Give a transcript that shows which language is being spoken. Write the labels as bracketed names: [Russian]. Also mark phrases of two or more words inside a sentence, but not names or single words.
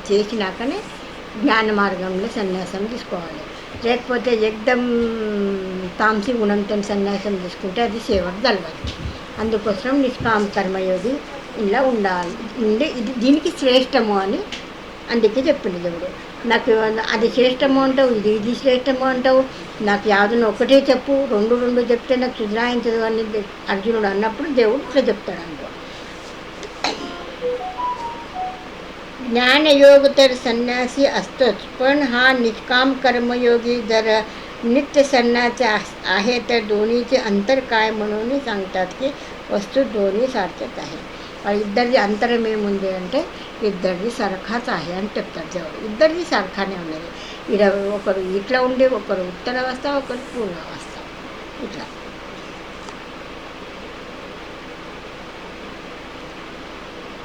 [Telugu] చేసినాకనే జ్ఞాన మార్గంలో సన్యాసం తీసుకోవాలి లేకపోతే ఎగ్దం తామసి గుణంతో సన్యాసం తీసుకుంటే అది సేవకు కలగదు అందుకోసం నిష్కామ కర్మయోగి ఇలా ఉండాలి ఉండి ఇది దీనికి శ్రేష్టము అని అందుకే చెప్పింది దేవుడు నాకు అది శ్రేష్టము అంటావు ఇది శ్రేష్టము అంటావు నాకు యాదను ఒకటే చెప్పు రెండు రెండు చెప్తే నాకు సుధరాయించదు అని అర్జునుడు అన్నప్పుడు దేవుడు ఇట్లా చెప్తాడు అనుకో [Marathi] ज्ञानयोग तर संन्यासी असतोच पण हा निष्काम कर्मयोगी जर नित्य संन्यासी आहे तर दोन्हीचे अंतर काय म्हणून सांगतात की वस्तू दोन्ही सारखेच आहे [Telugu] ఇద్దరిది అంతరం ఏముంది అంటే ఇద్దరిది [Marathi] सारखाच आहे [Telugu] అని చెప్తారు దేవుడు ఇద్దరిది సరఖానే ఉన్నది ఇలా ఒకరు ఇట్లా ఉండి ఒకరు ఉత్తర అవస్థ ఒకరు పూర్ణ అవస్థ ఇట్లా